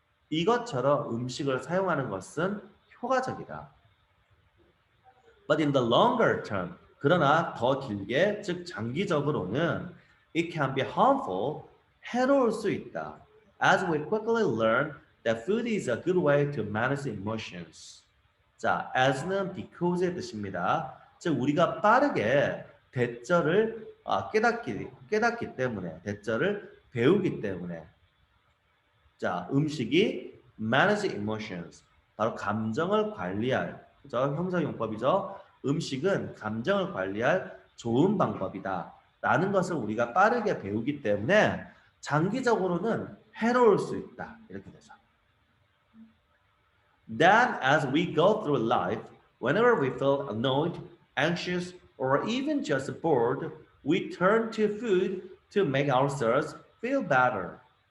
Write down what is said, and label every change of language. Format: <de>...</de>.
<ko>이것처럼 음식을 사용하는 것은 효과적이다.</ko> <en>But in the longer term,</en> <ko>그러나 더 길게, 즉 장기적으로는</ko> <en>it can be harmful,</en> <ko>해로울 수 있다.</ko> <en>As we quickly learn that food is a good way to manage emotions.</en> <ko>자, as는 because의 뜻입니다. 즉 우리가 빠르게 대절을 깨닫기 때문에, 대절을 배우기 때문에 자, 음식이</ko> <en>manage emotions,</en> <ko>바로 감정을 관리할 그죠? 형사용법이죠. 음식은 감정을 관리할 좋은 방법이다. 라는 것을 우리가 빠르게 배우기 때문에 장기적으로는 해로울 수 있다. 이렇게 되죠.</ko> <en>Then as we go through life, whenever we feel annoyed, anxious, or even just bored, we turn to food to make ourselves feel better.</en>